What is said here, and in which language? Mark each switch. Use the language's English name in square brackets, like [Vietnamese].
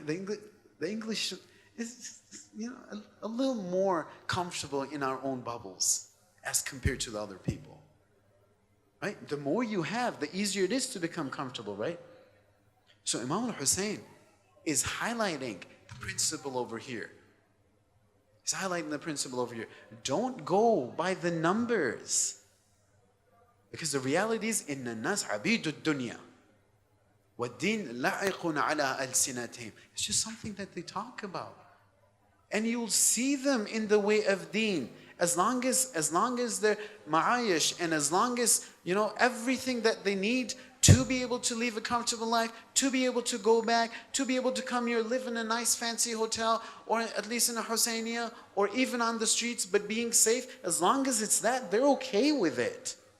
[English] The English is, a little more comfortable in our own bubbles as compared to the other people. Right? The more you have, the easier it is to become comfortable, right? So Imam al-Hussein is highlighting the principle over here. He's highlighting the principle over here. Don't go by the numbers. [Arabic] Because the reality is, إِنَّ النَّاسَ عَبِيدُ الدُّنْيَا وَالدِّينَ لَائِقٌ عَلَىٰ أَلْسِنَتِهِمْ. [English] It's just something that they talk about. And you'll see them in the way of deen. As long as they're ma'ayish, and as long as, everything that they need to be able to live a comfortable life, to be able to go back, to be able to come here, live in a nice fancy hotel, or at least in a Husainiya, or even on the streets, but being safe, as long as it's that, they're okay with it.